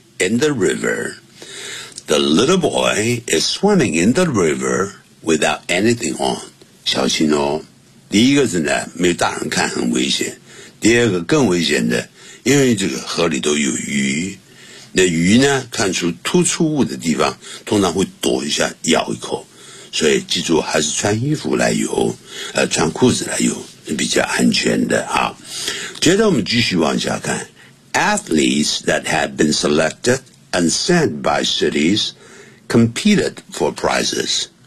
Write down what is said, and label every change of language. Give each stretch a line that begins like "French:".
English: In the river， The little boy is swimming in the river without anything on。
Chinese: 小心哦，第一个是呢没有大人看很危险，第二个更危险的，因为这个河里都有鱼，那鱼呢看出突出物的地方通常会躲一下咬一口，所以记住还是穿衣服来游，穿裤子来游是比较安全的啊。接着我们继续往下看
English: ，Athletes that had been selected and sent by cities competed for prizes。